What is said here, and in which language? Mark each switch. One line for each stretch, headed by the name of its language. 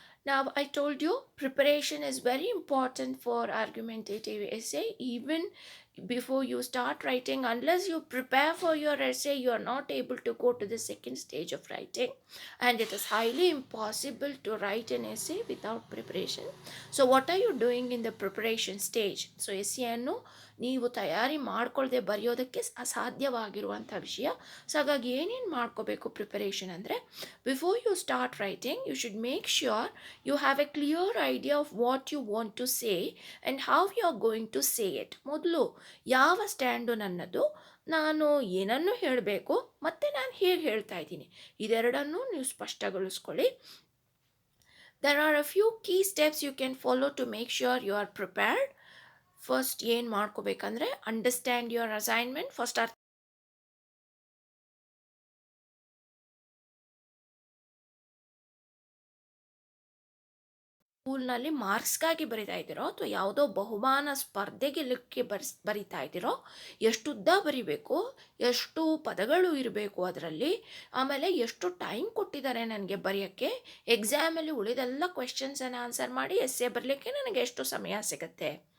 English: Now, I told you preparation is very important for argumentative essay. Even before you start writing, unless you prepare for your essay, you are not able to go to the second stage of writing, and it is highly impossible to write an essay without preparation. So what are you doing in the preparation stage?
Kannada: So ಎಸ್ಸೆಯನ್ನು ನೀವು ತಯಾರಿ ಮಾಡ್ಕೊಳ್ಳದೆ ಬರೆಯೋದಕ್ಕೆ ಅಸಾಧ್ಯವಾಗಿರುವಂಥ ವಿಷಯ. So ಹಾಗಾಗಿ ಏನೇನು ಮಾಡ್ಕೋಬೇಕು preparation ಅಂದರೆ,
English: Before you start writing, you should make sure you have a clear idea of what you want to say and how you are going to say it.
Kannada: ಮೊದಲು ಯಾವ ಸ್ಟ್ಯಾಂಡು ನನ್ನದು, ನಾನು ಏನನ್ನು ಹೇಳಬೇಕು ಮತ್ತು ನಾನು ಹೇಗೆ ಹೇಳ್ತಾ ಇದ್ದೀನಿ, ಇದೆರಡನ್ನೂ ನೀವು ಸ್ಪಷ್ಟಗೊಳಿಸ್ಕೊಳ್ಳಿ.
English: There are a few key steps you can follow to make sure you are prepared.
Kannada: First ಏನು ಮಾಡ್ಕೋಬೇಕಂದ್ರೆ,
English: Understand your assignment.
Kannada: ಫಸ್ಟ್ ಸ್ಕೂಲ್ನಲ್ಲಿ ಮಾರ್ಕ್ಸ್ಗಾಗಿ ಬರಿತಾ ಇದ್ದೀರೋ ಅಥವಾ ಯಾವುದೋ ಬಹುಮಾನ ಸ್ಪರ್ಧೆ ಗೆಲ್ಲಕ್ಕೆ ಬರಿತಾ ಇದ್ದೀರೋ, ಎಷ್ಟು ಉದ್ದ ಬರಿಬೇಕು, ಎಷ್ಟು ಪದಗಳು ಇರಬೇಕು ಅದರಲ್ಲಿ, ಆಮೇಲೆ ಎಷ್ಟು ಟೈಮ್ ಕೊಟ್ಟಿದ್ದಾರೆ ನನಗೆ ಬರೆಯೋಕ್ಕೆ, ಎಕ್ಸಾಮಲ್ಲಿ ಉಳಿದೆಲ್ಲ ಕ್ವೆಶನ್ಸನ್ನು ಆನ್ಸರ್ ಮಾಡಿ ಎಸ್ಸೆ ಬರಲಿಕ್ಕೆ ನನಗೆ ಎಷ್ಟು ಸಮಯ ಸಿಗುತ್ತೆ.